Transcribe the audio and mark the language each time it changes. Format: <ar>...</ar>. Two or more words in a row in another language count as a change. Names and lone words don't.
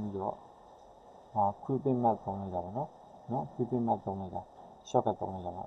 <my>ပြီးတော့</my> <en>creeping map</en> <my>သုံးလိုက်တာပေါ့နော်</my> <en>creeping map</en> <my>သုံးလိုက်တာ shortcut သုံးလိုက်တာပါ</my>